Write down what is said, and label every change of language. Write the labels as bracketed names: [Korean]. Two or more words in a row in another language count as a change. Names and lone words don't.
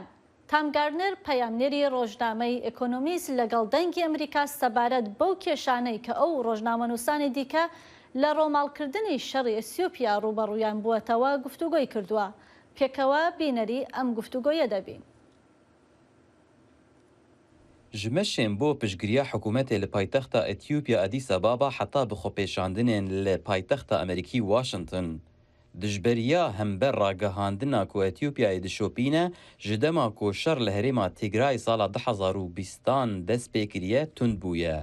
[Central Kurdish] تامگارنر پەیامنێری ڕۆژنامەی ئێکۆنۆمیست لەگەڵ دەنگی ئەمریکا سەبارەت بەو کێشانەی کە ئەو ڕۆژنامەنووسانی دیکە لە ڕۆماڵکردنی شەڕی ئەسیۆپیا ڕوبەڕوویان بووەتەوە گفتوگۆی کردووە. پێکەوە بینەری ئەم گفتوگۆیە دەبین. [Kurdish] جمشên بۆ piştgiriya hikûmetê li paytexta Etiyopya Addis Ababa heta bi xwepêşandinên li paytexta Amerîkî Washington. Dijberiya hember ragihandina ku Etiyopyayê dişopîne ji dema ku şer li herêma Tigray sala 2020 dest pê kiriye tund bûye.